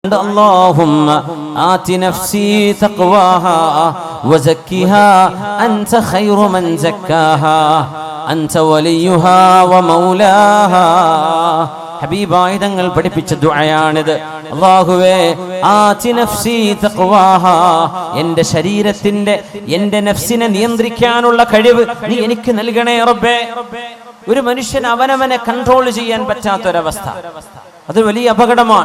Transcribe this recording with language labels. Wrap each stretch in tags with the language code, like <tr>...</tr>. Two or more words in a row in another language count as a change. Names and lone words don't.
<ar>اللهم آت نفسي تقواها وزكها أنت خير من زكاها أنت وليها ومولاها.</ar> <ml>ഹബീബായ തങ്ങൾ പഠിപ്പിച്ച ദുആയാണിത്. അല്ലാഹുവേ</ml> <ar>آت نفسي تقواها,</ar> <ml>എൻ്റെ ശരീരത്തിന്റെ എൻ്റെ നഫ്സിനെ നിയന്ത്രിക്കാനുള്ള കഴിവ് നീ എനിക്ക് നൽകണേ റബ്ബേ. ഒരു മനുഷ്യൻ അവനവനെ കൺട്രോൾ ചെയ്യാൻ പറ്റാത്തൊരവസ്ഥ, അത് വലിയ അപകടമാണ്.</ml>